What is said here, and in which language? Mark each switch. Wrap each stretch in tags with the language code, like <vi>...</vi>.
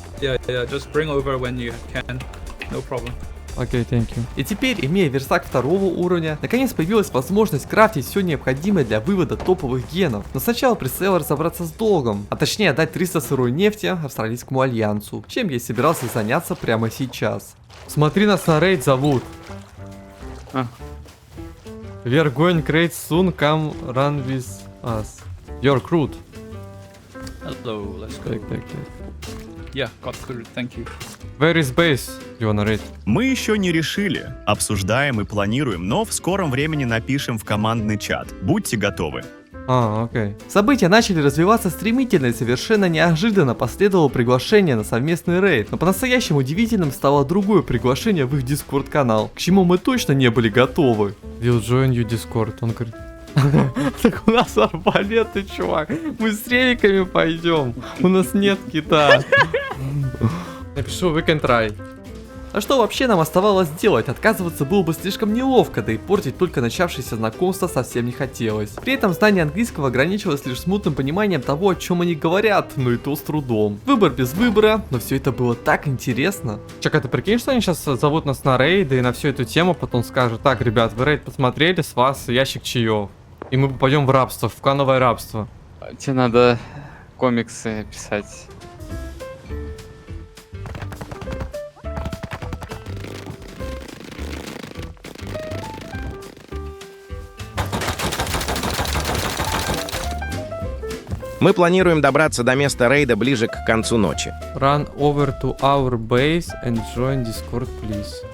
<en>Yeah, just bring over when you can. No problem. Окей, thank you.</en> <ru>И теперь, имея верстак второго уровня, наконец появилась возможность крафтить все необходимое для вывода топовых генов. Но сначала предстояло разобраться с долгом, а точнее отдать 300 сырой нефти австралийскому альянсу, чем я и собирался заняться прямо сейчас. Смотри, нас на рейд зовут.</ru> <en>We are going great soon, come run with us. You're crude. Hello, let's go.</en> <ru>Так.</ru> <en>Yeah, got crude, thank you. Where is base? You wanna raid?</en> <ru>Мы еще не решили, обсуждаем и планируем, но в скором времени напишем в командный чат. Будьте готовы. Окей. События начали развиваться стремительно и совершенно неожиданно последовало приглашение на совместный рейд. Но по-настоящему удивительным стало другое приглашение в их Discord канал, к чему мы точно не были готовы.</ru> <en>We'll join you Discord,</en> <ru>он говорит. Так у нас арбалеты, чувак. Мы с реликами пойдем. У нас нет кита. Напишу,</ru> <en>we can try.</en> <ru>А что вообще нам оставалось делать? Отказываться было бы слишком неловко, да и портить только начавшееся знакомство совсем не хотелось. При этом знание английского ограничивалось лишь смутным пониманием того, о чем они говорят, но и то с трудом. Выбор без выбора, но все это было так интересно. Чак, ты прикинь, что они сейчас зовут нас на рейды и на всю эту тему потом скажут: так, ребят, вы рейд посмотрели, с вас ящик чаев. И мы попадем в рабство, в клановое рабство. Тебе надо комиксы писать. Мы планируем добраться до места рейда ближе к концу ночи.</ru> <en>Run over to our base and join Discord, please.</en>